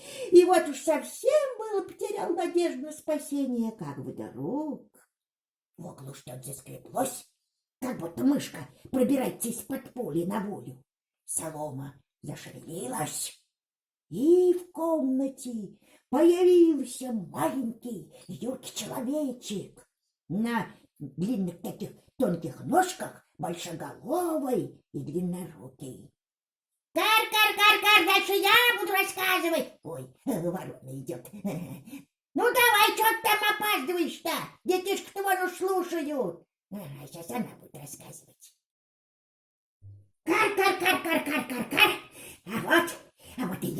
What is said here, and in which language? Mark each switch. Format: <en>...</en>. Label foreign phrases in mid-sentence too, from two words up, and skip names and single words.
<ru>И вот уж совсем было потерял надежду на спасение, как вдруг в углу что-то заскреблось, как будто мышка пробирается из-под пули на волю. Солома зашевелилась, и в комнате появился маленький юркий человечек на длинных таких тонких ножках, большоголовый и длиннорукий. Кар-кар-кар-кар, дальше я буду рассказывать. Ой, ворона идет. Ну давай, что ты там опаздываешь-то? Детишки-то вон уж слушают. Сейчас она будет рассказывать. Кар-кар-кар-кар-кар-кар-кар. А вот и я.</ru>